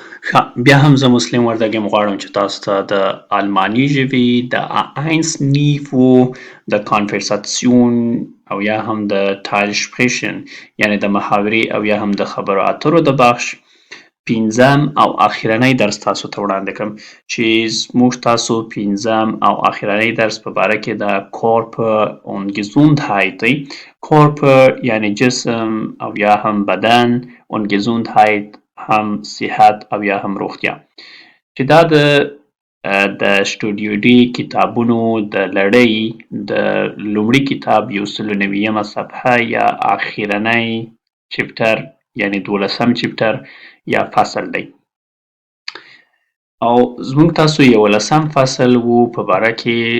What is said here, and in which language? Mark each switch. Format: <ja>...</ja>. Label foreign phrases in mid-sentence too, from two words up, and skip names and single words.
<ps>بیا هم زه مسلم وردګ یم غواړم چې تاسو ته د آلماني ژبې د اينس نیفو د کانورساسیون او یا هم د تایلشپریشن یعنی د محاورې او یا هم د خبرو اترو د بخش پنځم او اخرنی درس تاسو ته وړاندې کړم چې موږ تاسو پنځم او اخرنی درس په باره کې د</ps> <de>Körper und Gesundheit</de> <ps>دی. Körper یعنی جسم او یا هم بدن</ps> <de>und Gesundheit</de> <ps>هم صحت او یا هم روغتیا چې دا د سټوډیو ډي کتابونو د لړۍ د لومړي کتاب 190 صفحه یا اخرنی چپټر یعنی 12 چپټر یا فصل دی او زموږ تاسو 11 فصل وو په باره کې</ps>